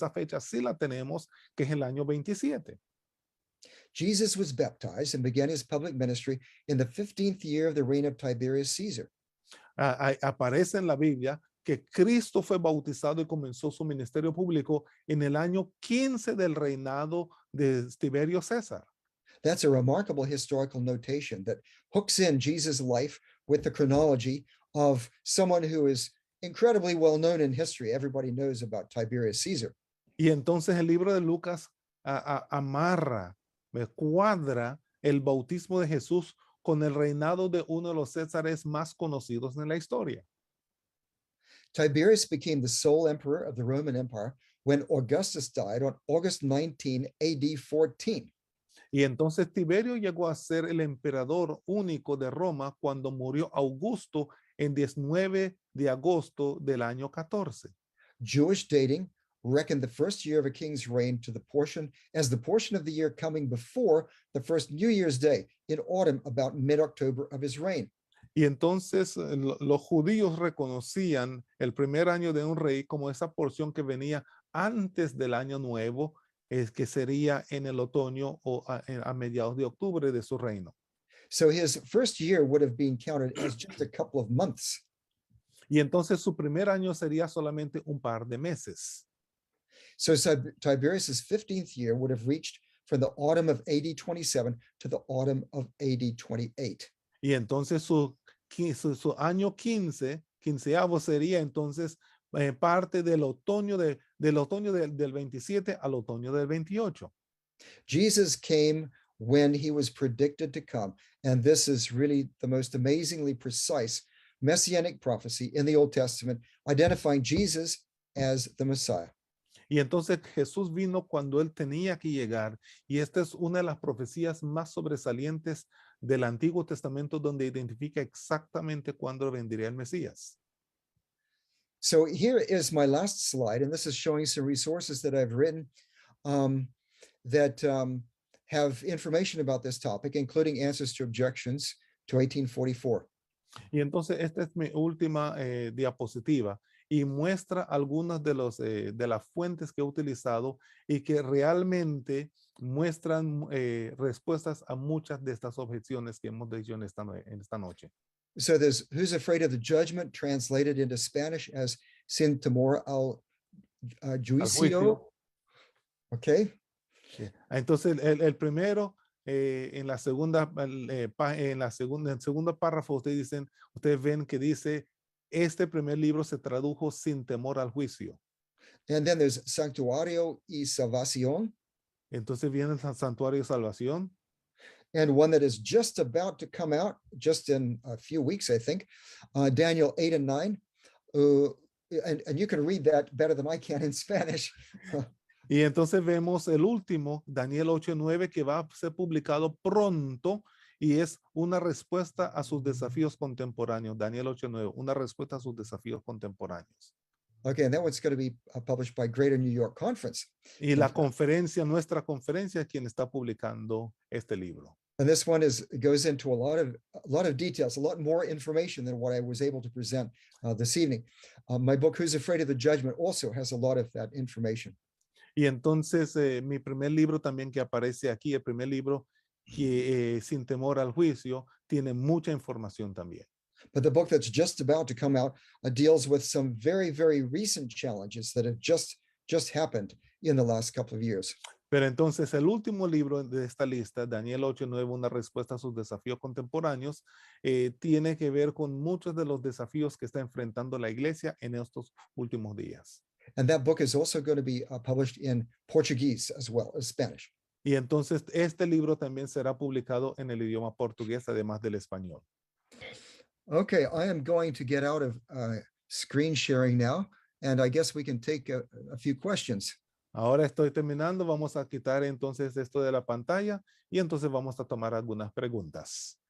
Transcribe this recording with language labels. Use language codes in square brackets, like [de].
[es] Esa fecha sí la tenemos, que es el año 27. [en] Jesus was baptized and began his public ministry in the 15th year of the reign of Tiberius Caesar. [es] Aparece en la Biblia que Cristo fue bautizado y comenzó su ministerio público en el año 15 del reinado de Tiberio César. [en] That's a remarkable historical notation that hooks in Jesus' life with the chronology of someone who is incredibly well known in history. Everybody knows about Tiberius Caesar. [es] Y entonces el libro de Lucas amarra, cuadra el bautismo de Jesús con el reinado de uno de los Césares más conocidos en la historia. [en] Tiberius became the sole emperor of the Roman Empire when Augustus died on August 19, AD 14. [es] Y entonces Tiberio llegó a ser el emperador único de Roma cuando murió Augusto en 19 de agosto del año 14. [en] Jewish dating reckoned the first year of a king's reign to the portion of the year coming before the first New Year's Day in autumn about mid-October of his reign. [es] Y entonces los judíos reconocían el primer año de un rey como esa porción que venía antes del año nuevo, que sería en el otoño o a mediados de octubre de su reino. [en] So his first year would have been counted as just a couple of months. [es] Y entonces su primer año sería solamente un par de meses. [en] So Tiberius's 15th year would have reached from the autumn of AD 27 to the autumn of AD 28. [es] Y entonces su año 15avo sería entonces parte del otoño del 27 al otoño del 28. [en] Jesus came when he was predicted to come, and this is really the most amazingly precise messianic prophecy in the Old Testament, identifying Jesus as the Messiah. [es] Y entonces Jesús vino cuando él tenía que llegar, y esta es una de las profecías más sobresalientes del Antiguo Testamento donde identifica exactamente cuándo vendría el Mesías. [en] So here is my last slide, and this is showing some resources that I've written that have information about this topic, including answers to objections to 1844. [es] Y entonces esta es mi última diapositiva y muestra algunas de las fuentes que he utilizado y que realmente muestran respuestas a muchas de estas objeciones que hemos dicho en esta noche. [en] So there's Who's Afraid of the Judgment, translated into Spanish as Sin Temor al Juicio. Okay. Yeah. [es] Entonces el primero, en la segunda, en el segundo párrafo, ustedes ven que dice, este primer libro se tradujo sin temor al juicio. [en] And then there's Santuario y Salvación. [es] Entonces viene el Santuario y Salvación. [en] And one that is just about to come out, just in a few weeks, I think, Daniel 8 and 9. And you can read that better than I can in Spanish. [es] Y entonces vemos el último, Daniel 8 y 9, que va a ser publicado pronto y es una respuesta a sus desafíos contemporáneos. Daniel 8 y 9, una respuesta a sus desafíos contemporáneos. [en] Okay, and that one's going to be published by Greater New York Conference. [es] Y la conferencia, nuestra conferencia, es quien está publicando este libro. [en] And this one goes into a lot of details, a lot more information than what I was able to present this evening. My book, Who's Afraid of the Judgment, also has a lot of that information. [es] Y entonces mi primer libro también que aparece aquí, el primer libro que Sin Temor al Juicio, tiene mucha información también. [en] But the book that's just about to come out deals with some very, very recent challenges that have just happened in the last couple of years. [es] Pero entonces el último libro de esta lista, Daniel 8:9, una respuesta a sus desafíos contemporáneos, tiene que ver con muchos de los desafíos que está enfrentando la iglesia en estos últimos días. [en] And that book is also going to be published in Portuguese as well as Spanish. [es] Y entonces este libro también será publicado en el idioma portugués, además del español. [en] Okay, I am going to get out of screen sharing now, and I guess we can take a few questions. [es] Ahora estoy terminando, vamos a quitar entonces esto de la pantalla y entonces vamos a tomar algunas preguntas.